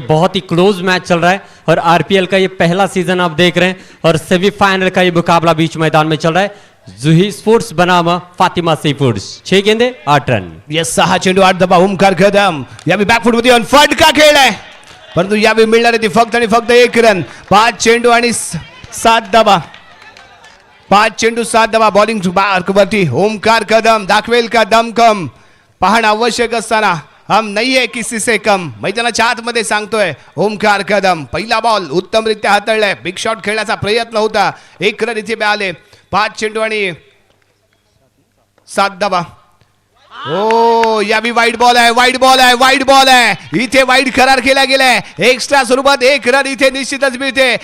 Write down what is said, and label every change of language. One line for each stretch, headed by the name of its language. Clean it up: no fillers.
Hindi: बहुत ही close match चल रहा है और RPL का ये पहला सीजन आप देख रहे हैं और सेमीफाइनल का ये मुकाबला बीच मैदान में चल रहा है. जुही स्पोर्ट्स बनाम फातिमा सी फूड्स. 6 गेंदे 8 रन.
Marathi: येस 6 चेंडू 8 धावा. ओमकार कदम यावेळी बॅकफुट मध्ये फटका खेळलाय परंतु यावेळी मिळणार आहे ती फक्त आणि फक्त 1 रन. 5 चेंडू आणि 7 धावा. 5 चेंडू 7 धावा. बॉलिंग वरती ओमकार कदम दाखवेल का दमकम पाहणं आवश्यक असताना
Hindi: हम नहीं है किसी से कम.
Marathi: मैदानाच्या आतमध्ये सांगतोय ओमकार कदम. पहिला बॉल उत्तमरित्या हाताळलाय. बिग शॉट खेळण्याचा प्रयत्न होता. 1 रन इथे मिळाले. 5 चेंडू आणि 7 धावा. ओ यावी वाईड बॉल आहे, वाईड बॉल आहे, वाईड बॉल आहे. इथे वाईड करार केला गेलाय. एक्स्ट्रा स्वरूपात 1 रन इथे निश्चितच मिळते.